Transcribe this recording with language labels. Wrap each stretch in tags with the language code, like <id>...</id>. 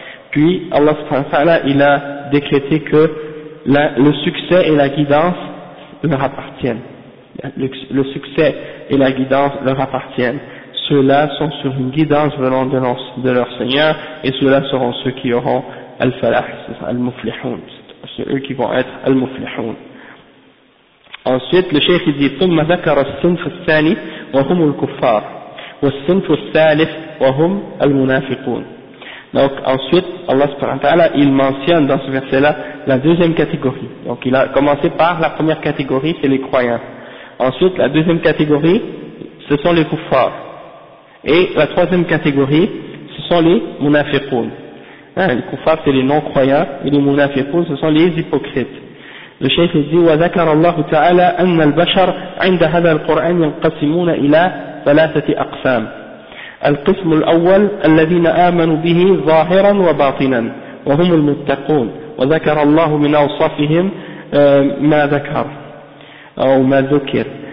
<fr>Puis, Allah subhanahu wa ta'ala, il a décrété que le succès et la guidance leur appartiennent. Le succès et la guidance leur appartiennent. Ceux-là sont sur une guidance venant de leur Seigneur, et ceux-là seront ceux qui auront al-falah, al-muflihun. C'est eux qui vont être al-muflihun. Ensuite, le cheikh dit,</fr> <ar>ثم ذكر الصنف الثاني وهم الكفار والصنف الثالث وهم المنافقون.</ar> <fr>Donc, ensuite, Allah subhanahu wa ta'ala, il mentionne dans ce verset-là la deuxième catégorie. Donc, il a commencé par la première catégorie, c'est les croyants. Ensuite, la deuxième catégorie, ce sont les kuffars. Et la troisième catégorie, ce sont les munafiqoun. Hein, les kuffars, c'est les non-croyants, et les munafiqoun, ce sont les hypocrites. Le cheikh dit,</fr> <ar>وذكر الله تعالى أن البشر عند هذا القرآن ينقسمون إلى ثلاثة أقسام. القسم الأول الذين آمنوا به ظاهرا وباطنا وهم المتقون. وذكر الله من أوصافهم ما ذكر أو ما ذكر.</ar>